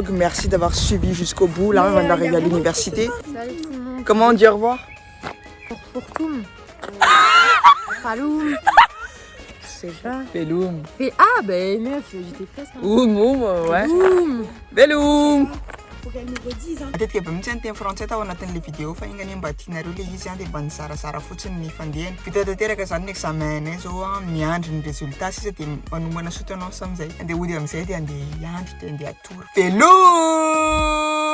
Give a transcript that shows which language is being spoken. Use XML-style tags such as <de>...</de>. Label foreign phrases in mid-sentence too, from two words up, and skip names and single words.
<fr>Merci d'avoir suivi jusqu'au bout. Là, on est arrivé à l'université. Salut tout le monde. Comment on dit au revoir? Fortoum. Saloum. Je sais pas. Beloum. Ah, ben meuf, j'étais presque. Oum, ouais. Boum. Beloum. Faut qu'elle nous redise. Hein.</fr> <mg>Matetika be mitsy français tao anatin'le vidéo fa ingany mba tianareo le izy dia mba nisarasara fotsiny ny fandehany vita tanteraka zany ny examen nay zao miandry ny résultat sisa dia manomana soto anao samizay andeha ody amizay dia andeha hiandry dia andeha atory. Veloum.</mg>